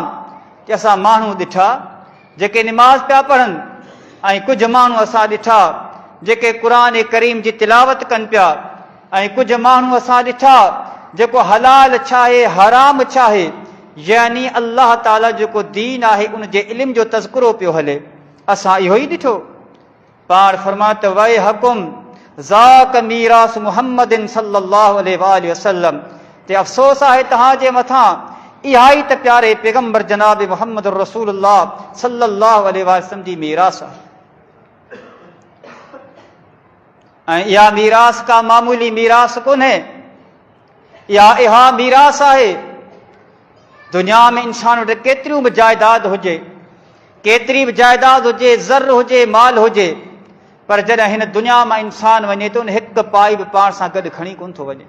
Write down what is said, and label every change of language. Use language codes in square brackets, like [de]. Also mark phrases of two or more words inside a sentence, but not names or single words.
[sd] कि असां माण्हू ॾिठा जेके निमाज़ पिया पढ़नि ऐं कुझु माण्हू असां ॾिठा जेके क़ुर करीम जी तिलावत कनि पिया ऐं कुझु माण्हू असां ॾिठा जेको हलाल छा आहे हराम छा आहे, यानी अल्लाह ताला जेको दीन आहे उन जे इल्म जो तज़किरो पियो हले, असां इहो ई ॾिठो। पाण फरमायो त [ar] ويحكم ذاك ميراث محمد صلى الله عليه وسلم, [sd] ते अफ़सोस आहे तव्हांजे मथां, इहा ई त प्यारे पैगंबर जनाब मुहम्मद [ar] رسول الله صلى الله عليه وسلم [sd] जी मीरास आहे। ऐं इहा मीरास का मामूली मीरास कोन्हे, इहा मीरास आहे। दुनिया में इंसान वटि केतिरियूं बि जाइदाद हुजे, केतिरी बि जाइदाद हुजे, ज़र हुजे, माल हुजे, पर जॾहिं हिन दुनिया मां इंसान वञे थो न हिकु पाई बि पाण सां गॾु खणी कोन थो वञे।